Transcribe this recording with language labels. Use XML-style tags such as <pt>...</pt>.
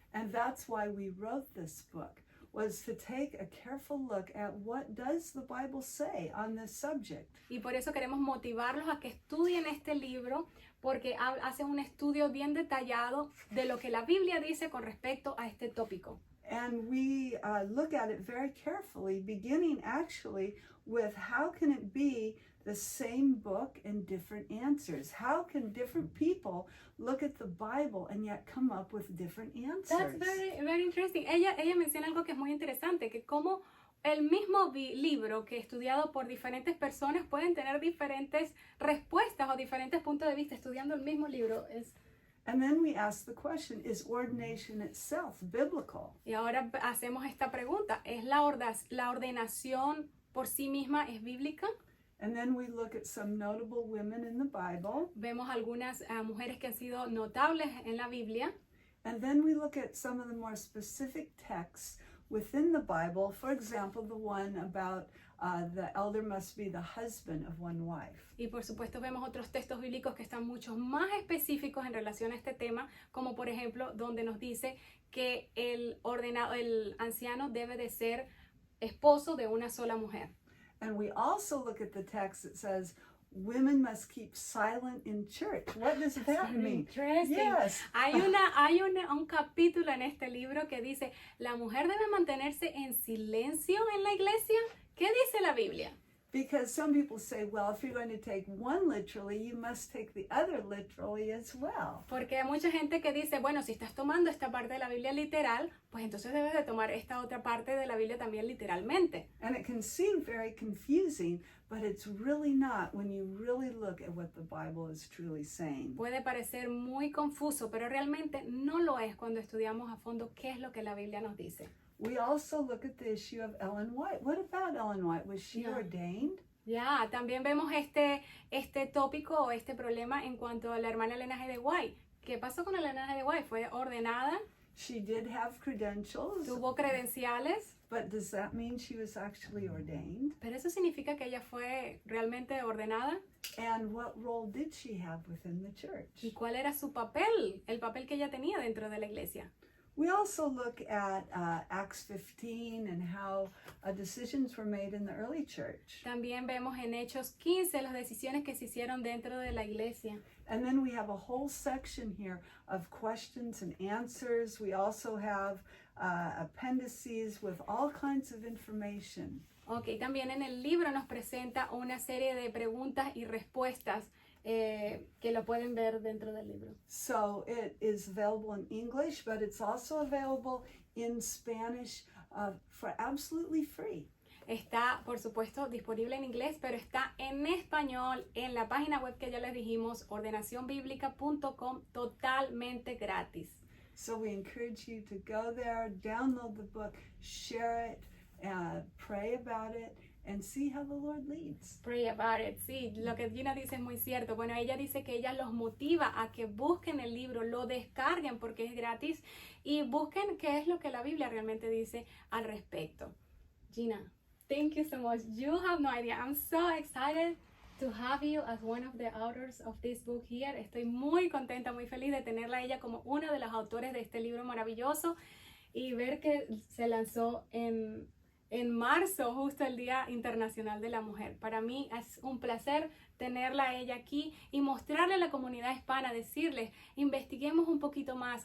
<en>And that's why we wrote this book, was to take a careful look at what does the Bible say on this subject.</en> <es>Y por eso queremos motivarlos a que estudien este libro, porque hacen un estudio bien detallado de lo que la Biblia dice con respecto a este tópico.</es> <en>And we look at it very carefully, beginning actually with how can it be the same book and different answers? How can different people look at the Bible and yet come up with different answers? That's very interesting.</en> <es>Ella menciona algo que es muy interesante, que como el mismo libro que estudiado por diferentes personas pueden tener diferentes respuestas o diferentes puntos de vista estudiando el mismo libro.</es> <en>And then we ask the question, is ordination itself biblical?</en> <es>Y ahora hacemos esta pregunta, ¿es la ordenación por sí misma es bíblica?</es> <en>And then we look at some notable women in the Bible.</en> <es>Vemos algunas mujeres que han sido notables en la Biblia.</es> <en>And then we look at some of the more specific texts within the Bible. For example, the one about the elder must be the husband of one wife.</en> <es>Y por supuesto vemos otros textos bíblicos que están mucho más específicos en relación a este tema, como por ejemplo donde nos dice que el anciano debe de ser esposo de una sola mujer.</es> <en>And we also look at the text that says women must keep silent in church. What does that mean? Interesting. Yes.</en> <es>Hay un capítulo en este libro que dice, la mujer debe mantenerse en silencio en la iglesia. ¿Qué dice la Biblia?</es> <en>Because some people say, well, if you're going to take one literally, you must take the other literally as well.</en> <es>Porque hay mucha gente que dice, bueno, si estás tomando esta parte de la Biblia literal, pues entonces debes de tomar esta otra parte de la Biblia también literalmente.</es> <en>And it can seem very confusing, but it's really not when you really look at what the Bible is truly saying.</en> <es>Puede parecer muy confuso, pero realmente no lo es cuando estudiamos a fondo qué es lo que la Biblia nos dice.</es> <en>We also look at the issue of Ellen White. What about Ellen White? Was she Yeah. ordained?</en> <es>Ya, también vemos este tópico o este problema en cuanto a la hermana Elena G. de White. ¿Qué pasó con Elena G. de White? ¿Fue ordenada?</es> <en>She did have credentials,</en> <es>¿Tuvo credenciales?</es> <en>but does that mean she was actually ordained?</en> <es>¿Pero eso significa que ella fue realmente ordenada?</es> <en>And what role did she have within the church?</en> <es>¿Y cuál era su papel? El papel que ella tenía dentro de la iglesia.</es> <en>We also look at Acts 15 and how decisions were made in the early church.</en> <es>También vemos en Hechos 15 las decisiones que se hicieron dentro de la iglesia.</es> <en>And then we have a whole section here of questions and answers. We also have appendices with all kinds of information.</en> <es>Ok, también en el libro nos presenta una serie de preguntas y respuestas que lo pueden ver dentro del libro.</es> <en>So it is available in English, but it's also available in Spanish for absolutely free.</en> <es>Está, por supuesto, disponible en inglés, pero está en español en la página web que ya les dijimos, ordenacionbiblica.com, totalmente gratis.</es> <en>So we encourage you to go there, download the book, share it, pray about it, and see how the Lord leads. Pray about it.</en> <es>Sí, lo que Gina dice es muy cierto. Bueno, ella dice que ella los motiva a que busquen el libro, lo descarguen porque es gratis y busquen qué es lo que la Biblia realmente dice al respecto.</es> <en>Gina, thank you so much. You have no idea. I'm so excited to have you as one of the authors of this book here.</en> <es>Estoy muy contenta, muy feliz de tenerla a ella como uno de los autores de este libro maravilloso y ver que se lanzó en marzo, justo el Día Internacional de la Mujer. Para mí es un placer tenerla a ella aquí y mostrarle a la comunidad hispana, decirles, investiguemos un poquito más.</es>